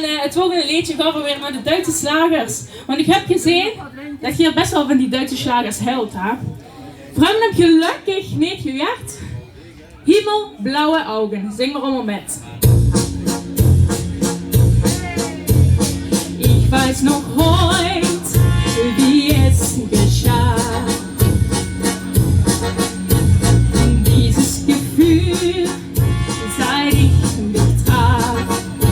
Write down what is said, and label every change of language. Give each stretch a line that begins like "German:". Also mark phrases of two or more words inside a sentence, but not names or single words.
Dutch: het volgende liedje gaan we weer naar de Duitse slagers. Want ik heb gezien dat je hier best wel van die Duitse slagers houdt, hè. Vrouwen heb gelukkig niet gewerkt. Himmelblauwe Augen. Zing maar allemaal met.
German: Ich weiß noch heut, wie es geschah. Dieses Gefühl, seit ich mich traf.